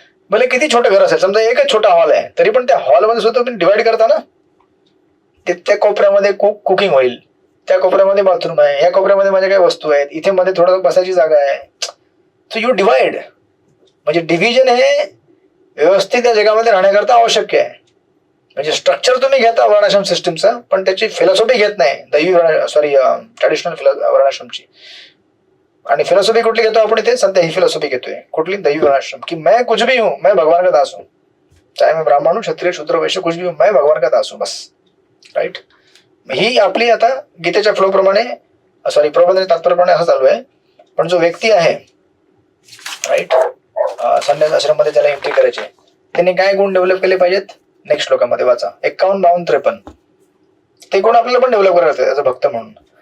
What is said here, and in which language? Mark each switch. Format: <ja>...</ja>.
<mr>भले किती छोटं घर असेल, समजा एकच छोटा हॉल आहे तरी पण त्या हॉलमध्ये सुद्धा तुम्ही डिवाइड करता ना, त्या कोपऱ्यामध्ये कुकिंग होईल, त्या कोपऱ्यामध्ये बाथरूम आहे, ह्या कोपऱ्यामध्ये माझ्या काही वस्तू आहेत, इथे मध्ये थोडं बसायची जागा आहे.</mr> <en>so you divide,</en> <mr>म्हणजे डिव्हिजन हे व्यवस्थित त्या जगामध्ये राहण्याकरता आवश्यक आहे. म्हणजे स्ट्रक्चर तुम्ही घेता वर्णाश्रम सिस्टमचा, पण त्याची फिलॉसॉफी घेत नाही दैवी ट्रेडिशनल वर्णाश्रमची. आणि फिलॉसॉफी कुठली घेतो आपण इथे सध्या, ही फिलॉसॉफी घेतोय कुठली, दैवी वर्णाश्रम, की</mr> <hi>मैं कुछ भी हूं, मैं भगवान का दास हूं, चाहे मैं ब्राह्मण हूं, क्षत्रिय, शूद्र, वैश्य, कुछ भी हूं, मैं भगवान का दास हूं, बस.</hi> <en>Right.</en> <mr>ही आपली आता गीतेच्या फ्लो प्रमाणे, सॉरी प्रबंध तात्पर्यप्रमाणे असं चालू आहे. पण जो व्यक्ती आहे राईट, संन्यास आश्रम मध्ये त्याला एंट्री करायची, त्यांनी काय गुण डेव्हलप केले पाहिजेत, नेक्स्ट श्लोकामध्ये वाचा. 51, 52, 53 ते गुण आपल्याला पण डेव्हलप करायचे ऍज अ भक्त म्हणून.</mr>